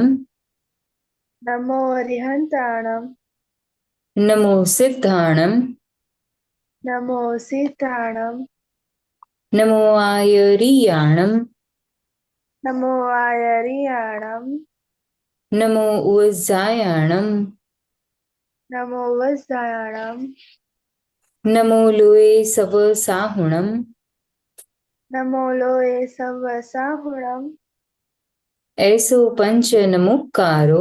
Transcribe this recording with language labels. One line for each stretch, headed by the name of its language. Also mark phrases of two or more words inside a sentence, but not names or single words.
Prakrit languages: નમો અરિહંતાણમ. નમો સિદ્ધાણમ. નમો સિદ્ધાણમ. નમો આયરિયાણમ. નમો આયરિયાણમ. नमो उवज्जायाणं नमो वज्रायाणं नमो लोये सव साहुणं नमो लोये सवसाहुणं ऐसो पंच नमुक्कारो